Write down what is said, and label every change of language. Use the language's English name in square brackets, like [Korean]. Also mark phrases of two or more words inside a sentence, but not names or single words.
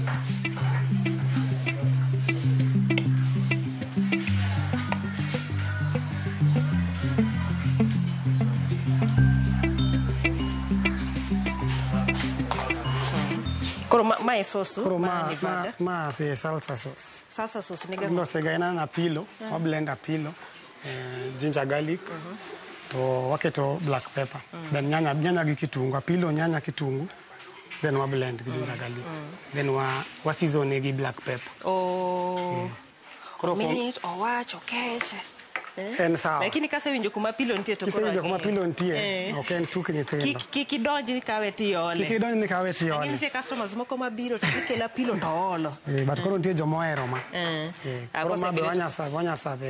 [Luo (Kenya and Tanzania)] Koro ma e sauce ma se [English] salsa sauce. Salsa sauce [Luo (Kenya and Tanzania)] ni gani? Lo se gaina na pilo, wa blend apilo, [English] ginger garlic, [Luo (Kenya and Tanzania)] to waketo [English] black pepper. [Luo (Kenya and Tanzania)] Then nyanya gi kitungu, apilo nyanya kitungu. Then wa blend gi [English] ginger garlic. [Luo (Kenya and Tanzania)] Then wa season gi [English] black pepper. [Luo (Kenya and Tanzania)] Minute owacho keche. En sawa. Lakini kase winjo kuma pilo nitie to koro. Kise winjo kuma pilo nitie, ok en tuk nyithindo. Kiki donji ni kawe ti ole. Kiki donji ni kawe ti ole. Nitie customers moko mabiro to kela pilo to olo. But koro nitie jomo ohero ma. Koro mabe wanya save.